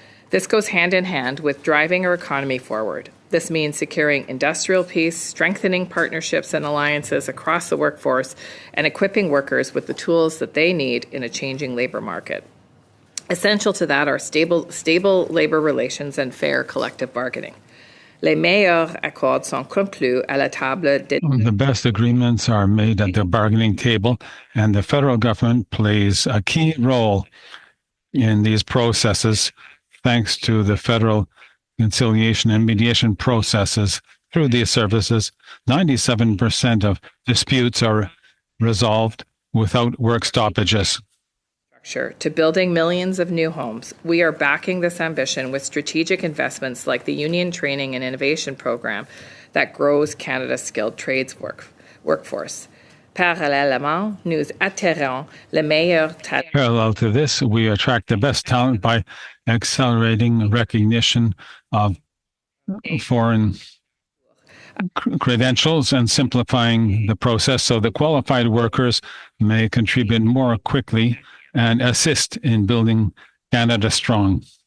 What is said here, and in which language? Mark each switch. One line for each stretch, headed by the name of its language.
English: This goes hand in hand with driving our economy forward. This means securing industrial peace, strengthening partnerships and alliances across the workforce, and equipping workers with the tools that they need in a changing labour market. Essential to that are stable labour relations and fair collective bargaining.
French: Les meilleurs accords sont conclus à la table de...
English: The best agreements are made at the bargaining table, and the federal government plays a key role in these processes thanks to the federal conciliation and mediation processes through these services. 97% of disputes are resolved without work stoppages. To building millions of new homes. We are backing this ambition with strategic investments like the Union Training and Innovation Program that grows Canada's skilled trades workforce.
French: Parallèlement, nous attirons les meilleurs talents.
English: Parallel to this, we attract the best talent by accelerating recognition of foreign credentials and simplifying the process so that qualified workers may contribute more quickly and assist in building Canada strong.